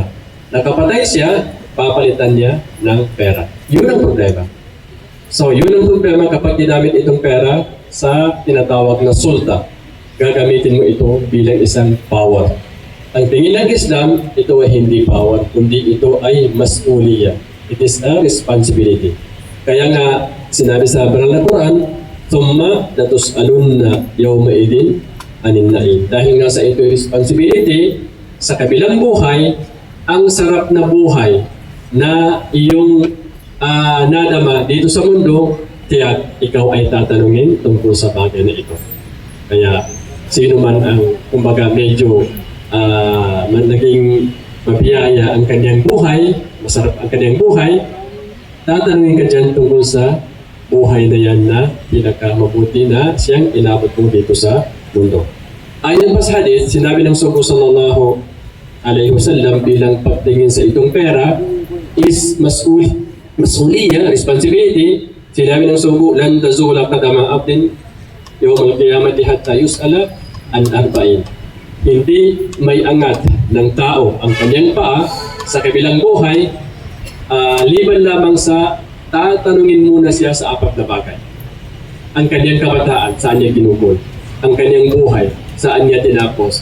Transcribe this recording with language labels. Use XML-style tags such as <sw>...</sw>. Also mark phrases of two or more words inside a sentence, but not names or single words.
<tl>Nakapatay siya, papalitan niya ng pera. Yun ang problema. So, yun ang problema kapag ginamit itong pera sa tinatawag na sulta. Gagamitin mo ito bilang isang power. Ang tingin ng Islam, ito ay hindi power, kundi ito ay mas'uliyah.</tl> <en>It is a responsibility.</en> <tl>Kaya nga, sinabi sa banal na Quran,</tl> <ar>"ثم لتسألن يومئذ عن النعيم."</ar> <tl>Dahil nga sa ito responsibility, sa kabilang buhay, ang sarap na buhay na iyong nadama dito sa mundo, kaya ikaw ay tatanungin tungkol sa bagay na ito. Kaya sino man ang, kumbaga, medyo naging mabiyaya ang kanyang buhay, masarap ang kanyang buhay, tatanungin ka dyan tungkol sa buhay na yan na pinakamabuti na siyang inabot mo dito sa mundo. Ayon pa sa hadith, sinabi ng Sugo</tl> <ar>صلى الله عليه وسلم</ar> <tl>bilang pagtingin sa itong pera is mas'uliyya, responsibility. Sinabi ng Sugo,</tl> <ar>"لن تزول قدما عبد يوم القيامة حتى يسأل عن أربع."</ar> <tl>Hindi may angat ng tao ang kanyang paa sa kabilang buhay, liban lamang sa tatanungin muna siya sa 4 na bagay. Ang kanyang kabataan, saan niya ginugol? Ang kanyang buhay, saan niya tinapos?</tl>